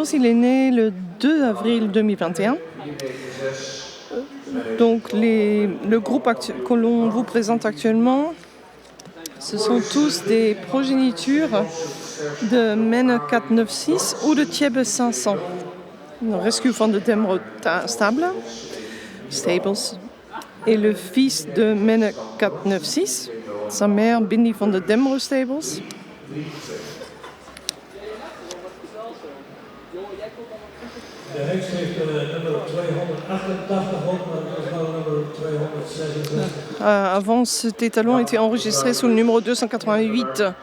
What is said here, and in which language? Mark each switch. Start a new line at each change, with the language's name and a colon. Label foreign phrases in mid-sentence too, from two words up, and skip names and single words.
French: Il est né le 2 avril 2021. Donc le groupe que l'on vous présente actuellement, ce sont tous des progénitures de Menne 496 ou de Tjeb 500. Rescue from the Demro Stables. Et le fils de Menne 496, sa mère Bindi van de Demro Stables.
Dutch: De hengst heeft nummer 288 op, maar dat is nou nummer 266.
French: Avant, cet étalon était enregistré sous le numéro 288.